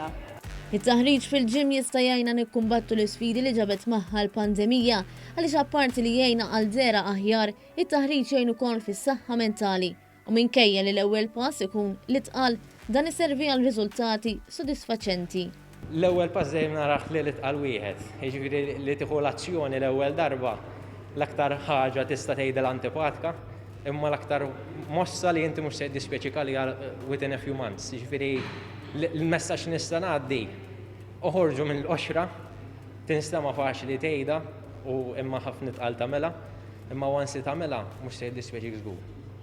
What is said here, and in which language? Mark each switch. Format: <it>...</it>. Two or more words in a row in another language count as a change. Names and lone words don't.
<mt>Il-taħriġ fil-ġim jista' jgħinna nikkumbattu l-isfidi li ġabet magħha l-pandemija għaliex apparti li jgħinna għal dera aħjar, it-taħriġ jgħin ukoll fis-saħħa mentali u minkejja li l-ewwel pass ikun li tqal dan iservi għal riżultati sodisfaċenti. L-ewwel pass dejjem naraħ li tqal wieħed, jiġifieri li tieħu l-azzjoni l-ewwel darba l-aktar ħaġa tista' tgħidha antipatika, imma l-aktar mossa li inti mhux se jiddispjaċika li</mt> <en>within a few months.</en> <mt>Jiġifieri il-messaġġ nista' ngħaddi oħorġu mill-qoxra tinstema' faċli tgħidha u imma ħafna tqal tagħmilha, imma once tagħmilha mhux se jiddispjaċik żgur.</mt>